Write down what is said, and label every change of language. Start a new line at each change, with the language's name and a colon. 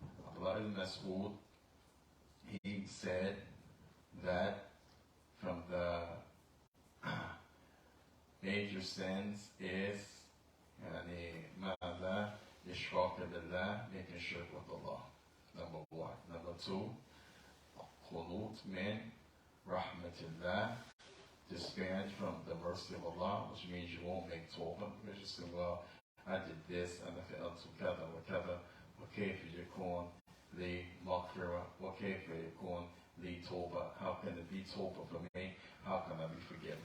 English: Abdullah ibn Mas'ud, he said that from the major sins is
Arabic: ماذا إشراك بالله,
English: making shirk with Allah. Number 1. Number 2,
Arabic: قنوط من رحمة الله,
English: despairing from the mercy of Allah, which means you won't make tawbah, because you say, well, I did this, and if it together, whatever,
Arabic: وكيف يكون لي مغفرة, وكيف يكون لي توبة,
English: how can it be tawbah for me, how can I be forgiven?